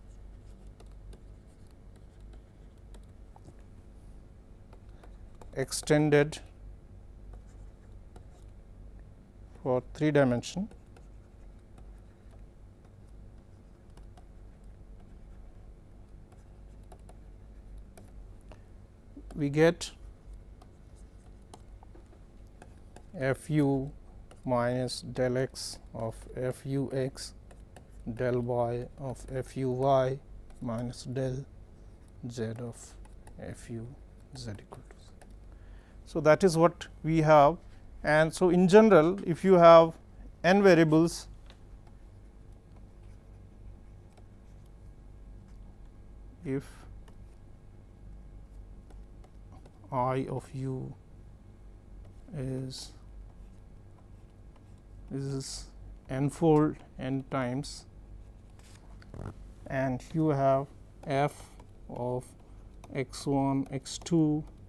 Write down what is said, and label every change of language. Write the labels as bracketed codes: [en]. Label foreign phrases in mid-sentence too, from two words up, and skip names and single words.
[en] extended for 3 dimension we get f u minus del x of f u x del y of f u y minus del z of f u z equal to. So, that is what we have, and so in general if you have n variables, if I of u is n-fold n times, and you have f of x1, x2,